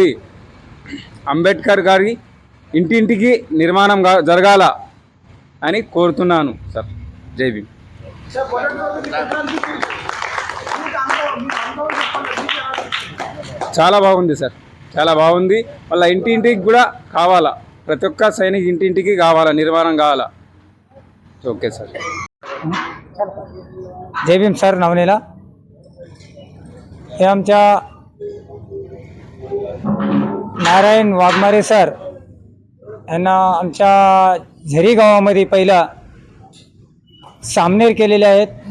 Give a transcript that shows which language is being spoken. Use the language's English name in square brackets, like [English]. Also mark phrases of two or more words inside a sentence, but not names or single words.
[Telugu] అంబేద్కర్ గారి ఇంటింటికి నిర్మాణం జరగాల అని కోరుతున్నాను సార్. జై భీమ్. చాలా బాగుంది సార్, చాలా బాగుంది. మళ్ళీ ఇంటింటికి కూడా కావాలా, ప్రతి ఒక్క సైనిక్ ఇంటింటికి కావాలా, निर्माण కావాలా. [English] okay sir. [Marathi] जय भीम सर. नवनेला हे आमच्या नारायण वाघमारे सर यांना आमच्या झरी गावामध्ये पहिला सामनेर केलेले आहेत.